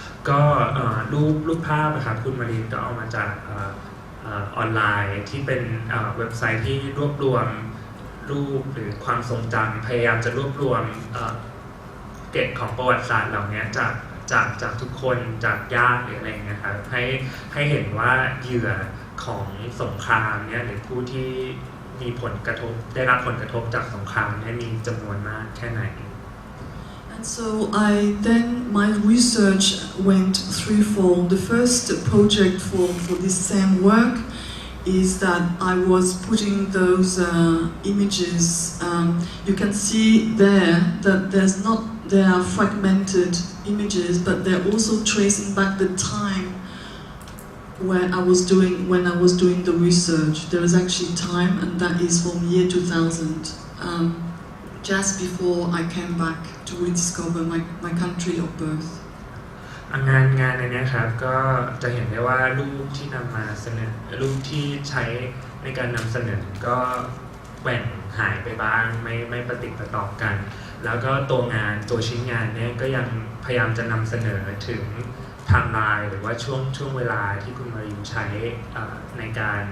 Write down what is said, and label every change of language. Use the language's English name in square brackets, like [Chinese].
[Thai] ก็รูปภาพนะครับคุณมารินก็เอามาจากออนไลน์ที่เป็นเว็บไซต์ที่รวบรวมรูปหรือความทรงจำพยายามจะรวบรวมเกร็ดของประวัติศาสตร์เหล่านี้จากทุกคนจากญาติหรืออะไรเงี้ยครับให้เห็นว่าเหยื่อของสงครามเนี่ยหรือผู้ที่มีผลกระทบได้รับผลกระทบจากสงครามเนี่ยมีจำนวนมากแค่ไหน [English] And so my research went threefold. The first project for this same work is that I was putting those images. You can see there that there are fragmented images, but they're also tracing back the time when I was doing the research. There is actually time, and that is from year 2000. Just before I came back to rediscover my country of birth. [Thai] งานในนี้ครับก็จะเห็นได้ว่ารูปที่นำมาเสนอรูปที่ใช้ในการนำเสนอก็แหว่งหายไปบ้างไม่ประติดประต่อกันแล้วก็ตัวชิ้นงานเนี่ยก็ยังพยายามจะนำเสนอถึงไทม์ไลน์หรือว่าช่วงเวลาที่คุณมารินใช้ในก